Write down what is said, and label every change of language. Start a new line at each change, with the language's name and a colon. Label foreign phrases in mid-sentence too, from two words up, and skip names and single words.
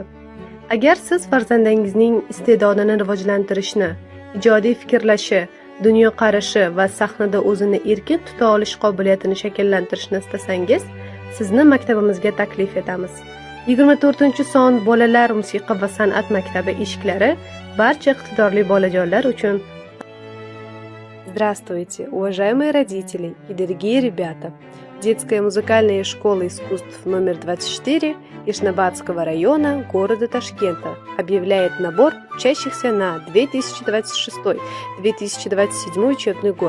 Uzbek: Agar siz farzandingizning iste'dodini rivojlantirishni, ijodiy fikrlashi, dunyoqarashi va sahnada o'zini erkin tuta olish qobiliyatini shakllantirishni istasangiz, sizni maktabimizga taklif etamiz. 24-son bolalar musiqa va san'at maktabi eshiklari barcha iqtidorli bolajonlar uchun.
Russian: Здравствуйте, уважаемые родители и дорогие ребята! Детская музыкальная школа искусств номер 24 Яшнобадского района города Ташкента объявляет набор учащихся на 2026-2027 учебный год.